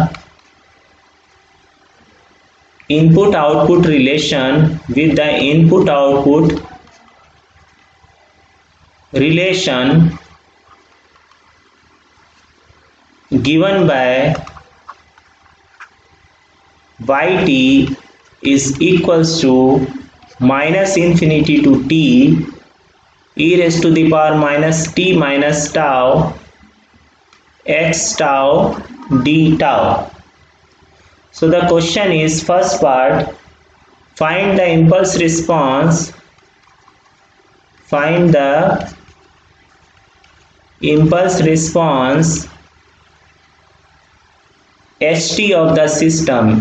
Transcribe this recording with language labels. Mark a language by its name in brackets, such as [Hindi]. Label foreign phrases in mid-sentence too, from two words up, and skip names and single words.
[English] input output relation, given by yt is equals to minus infinity to t e raised to the power minus t minus tau x tau d tau. So the question is, first part, find the impulse response, ht of the system,